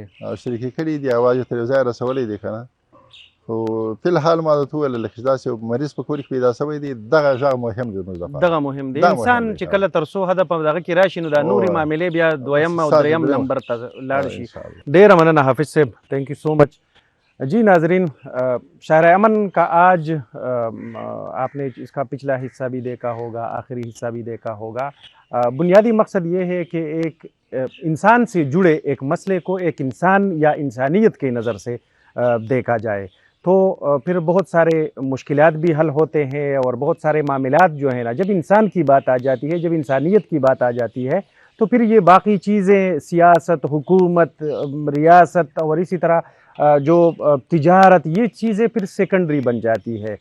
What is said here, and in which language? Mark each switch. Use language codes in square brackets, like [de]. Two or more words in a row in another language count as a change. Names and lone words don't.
[ps] او شریکي کړي دي، اواز یې تر یو ځایه رسولی دی که نه. خو فی الحال ما درته وویل لکه چې داسې یو مریض په کور کې پیدا شوی دی، دغه غږ مهم دی زموږ لپاره، دغه مهم دی. انسان چې کله تر څو حده په دغه کې راشي نو دا نورې معاملې بیا دویم او دریم نمبر ته لاړ شي. ډېره مننه حافظ صاحب، [en] thank you so much. [ur] جی ناظرین، شاعر امن کا آج آپ نے اس کا پچھلا حصہ بھی دیکھا ہوگا، آخری حصہ بھی دیکھا ہوگا. بنیادی مقصد یہ ہے کہ ایک انسان سے جڑے ایک مسئلے کو ایک انسان یا انسانیت کی نظر سے دیکھا جائے تو پھر بہت سارے مشکلات بھی حل ہوتے ہیں، اور بہت سارے معاملات جو ہیں نا، جب انسان کی بات آ جاتی ہے، جب انسانیت کی بات آ جاتی ہے تو پھر یہ باقی چیزیں سیاست، حکومت، ریاست اور اسی طرح جو تجارت، یہ چیزیں پھر سیکنڈری بن جاتی ہے.